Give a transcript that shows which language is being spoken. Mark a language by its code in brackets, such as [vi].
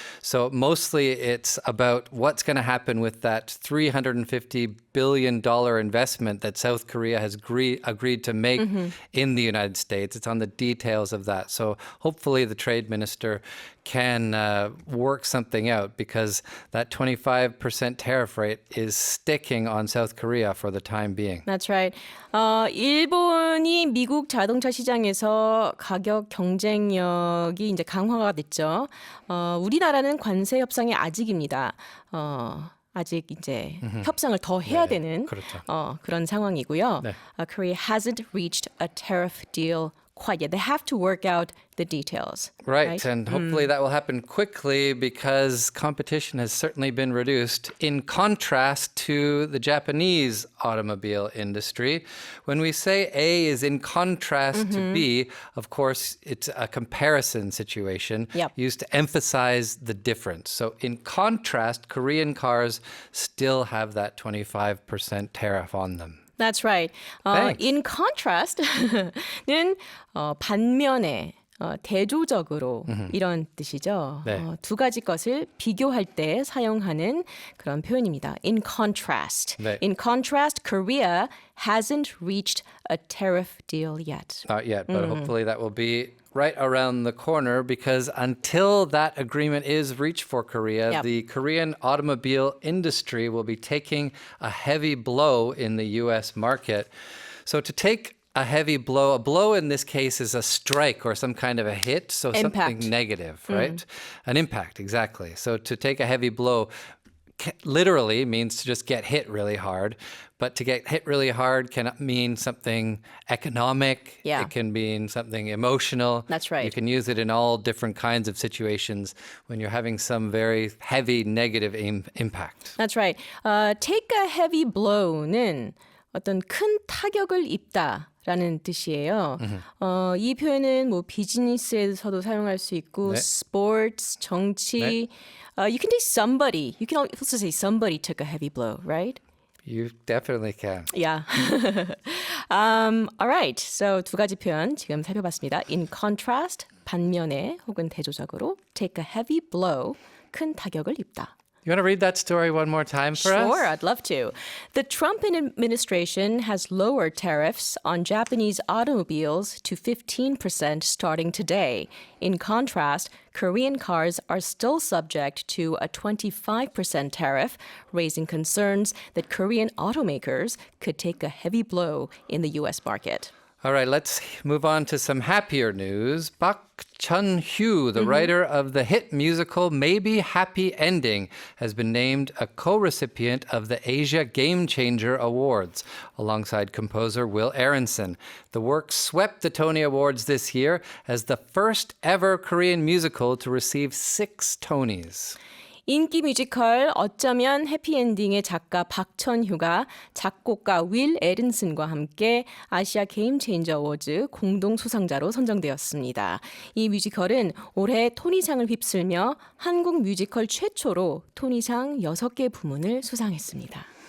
[en] So mostly it's about what's going to happen with that $350 billion investment that South Korea has agreed to make in the United States. It's on the details of that. So hopefully the trade minister can work something out because that 25% tariff rate is sticking on South Korea for the time being. That's right. [ko] 일본이 미국 자동차 시장에서 가격 경쟁력이 이제 강화가 됐죠. 우리나라는 관세 협상이 아직입니다. 아직 이제 협상을 더 해야 되는 그렇죠. 그런 상황이고요. [en] Korea hasn't reached a tariff deal quite yet. They have to work out the details. Right, and hopefully that will happen quickly because competition has certainly been reduced in contrast to the Japanese automobile industry. When we say A is in contrast to B, of course, it's a comparison situation used to emphasize the difference. So in contrast, Korean cars still have that 25% tariff on them. That's right. In contrast [ko] 는 반면에 대조적으로 이런 뜻이죠. 두 가지 것을 비교할 때 사용하는 그런 표현입니다. [en] In contrast. In contrast, Korea hasn't reached a tariff deal yet. Not yet, but hopefully that will be right around the corner because until that agreement is reached for Korea, the Korean automobile industry will be taking a heavy blow in the U.S. market. So to take a heavy blow, a blow in this case is a strike or some kind of a hit, so Impact. something negative, right? An impact, exactly. So to take a heavy blow literally means to just get hit really hard. But to get hit really hard can mean something economic. Yeah. It can mean something emotional. That's right. You can use it in all different kinds of situations when you're having some very heavy negative impact. That's right. Take a heavy blow [ko] 는 어떤 큰 타격을 입다라는 뜻이에요. 이 표현은 뭐 비즈니스에서도 사용할 수 있고, 네. [en] sports, [ko] 정치. [en] You can say somebody. You can also say somebody took a heavy blow, right? You definitely can. Yeah. All right. [ko] So 두 가지 표현 지금 살펴봤습니다. [en] In contrast, [ko] 반면에 혹은 대조적으로 [en] take a heavy blow, [ko] 큰 타격을 입다. [en] You want to read that story one more time for us? Sure, I'd love to. The Trump administration has lowered tariffs on Japanese automobiles to 15% starting today. In contrast, Korean cars are still subject to a 25% tariff, raising concerns that Korean automakers could take a heavy blow in the U.S. market. All right, let's move on to some happier news. Park Chun-hyo, the writer of the hit musical Maybe Happy Ending, has been named a co-recipient of the Asia Game Changer Awards, alongside composer Will Aronson. The work swept the Tony Awards this year as the first ever Korean musical to receive 6 Tonys. [ko] 인기 뮤지컬 어쩌면 해피엔딩의 작가 박천휴가 작곡가 윌 에른슨과 함께 아시아 게임 체인저 어워즈 공동 수상자로 선정되었습니다. 이 뮤지컬은 올해 토니상을 휩쓸며 한국 뮤지컬 최초로 토니상 6개 부문을 수상했습니다.